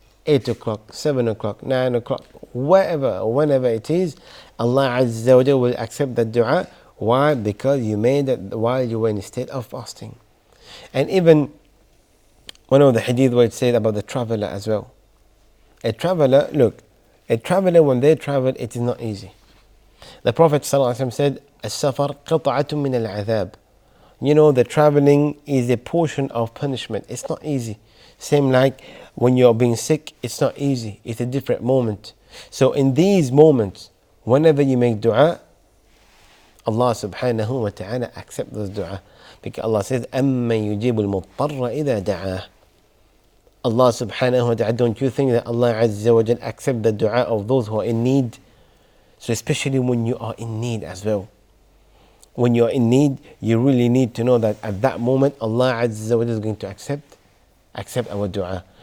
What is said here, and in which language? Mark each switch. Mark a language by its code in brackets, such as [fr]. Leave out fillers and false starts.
[en] 8 o'clock, 7 o'clock, 9 o'clock, whenever it is, Allah Azza wa Jalla will accept that dua. Why? Because you made it while you were in a state of fasting. And even one of the hadith where it said about the traveler as well. A traveler, when they travel, it is not easy. The Prophet ﷺ said, [ar] السفر قطعة من العذاب. [en] You know, the traveling is a portion of punishment. It's not easy. Same like when you're being sick, it's not easy. It's a different moment. So in these moments, whenever you make dua, Allah subhanahu wa ta'ala accepts those dua. Because Allah says, [ar] أَمَّن يُجِيبُ الْمُضْطَرَّ إِذَا دَعَاهُ. [en] Allah subhanahu wa ta'ala, don't you think that Allah Azza wa Jal accepts the dua of those who are in need? So especially when you are in need as well. When you are in need, you really need to know that at that moment, Allah Azza wa Jal is going to accept our dua.